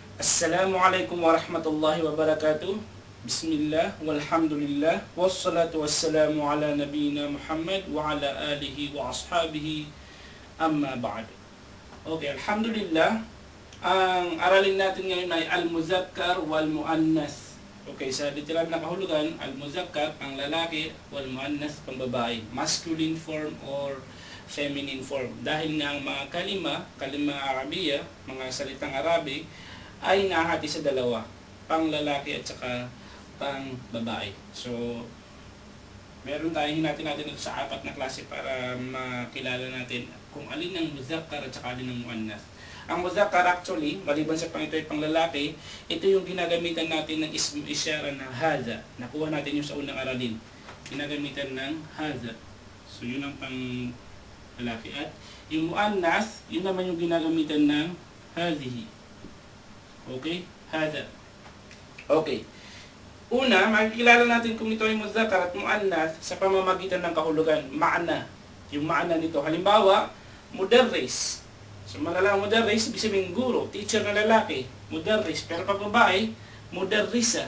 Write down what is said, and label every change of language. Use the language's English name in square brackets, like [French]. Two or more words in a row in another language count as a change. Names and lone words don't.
[Arabic] السلام عليكم ورحمة الله وبركاته. بسم الله، والحمد لله، والصلاة والسلام على نبينا محمد وعلى آله وأصحابه، أما بعد. Okay, alhamdulillah. [Filipino] Ang aralin natin ngayon ay [Arabic] المذكر والمؤنث. [Filipino] Okay, sa literal na kahulugan, al-muzakkar, ang lalaki, wal-muannas, pang babae. [English] Masculine form or feminine form. [Filipino] Dahil nga ang mga [Arabic] كلمة عربية, [Filipino] mga salitang Arabi, ay nahati sa dalawa, pang lalaki at saka pang babae. So, meron tayong hinati natin ito sa 4 na klase para makilala natin kung alin ang muzakkar at saka alin ang muannas. Ang muzakkar actually, maliban sa pang ito ay pang lalaki, ito yung ginagamitan natin ng isyara na hadha. Nakuha natin yung sa unang aralin. Ginagamitan ng hadha. So, yun ang pang lalaki. At yung muannas, yun naman yung ginagamitan ng hadhihi. [English] Okay? Hada. Okay. [Filipino] Una, makikilala natin kung ito ay muzakkar at muannas sa pamamagitan ng kahulugan, ma'na. Yung ma'na nito. Halimbawa, mudarris. So, malalang mudarris, ibig sabihin guro, teacher na lalaki, mudarris. Pero pag babae, mudarrisa.